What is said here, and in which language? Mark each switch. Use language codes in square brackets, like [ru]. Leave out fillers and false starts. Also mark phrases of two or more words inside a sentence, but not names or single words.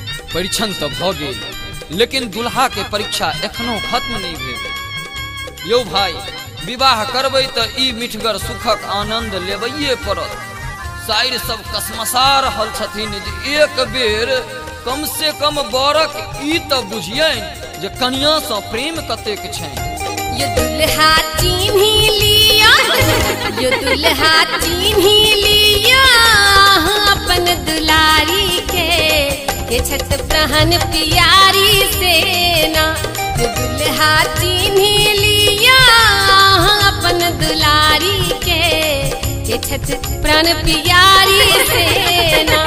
[mai] परीक्षण तो भ गेल लेकिन दुल्हा के परीक्षा एखनो खत्म नहीं भेल। यौ भाई, विवाह करबै तऽ ई मिठगर सुखक आनंद लेबैये पड़त। साइर सब कसमसा रहल छथिन जे एक बेर कम से कम बरक ई तऽ बुझियनि जे कनिया सँ प्रेम कतेक छनि। ये दुल्हा चिन्ही लिया, ये दुल्हा चिन्ही लिया अपन दुलारी के छत प्रहन प्यारी सेना। ये दुल्हा चिन्ही लिया अपन दुलारी के छत प्राण प्यारी सेना।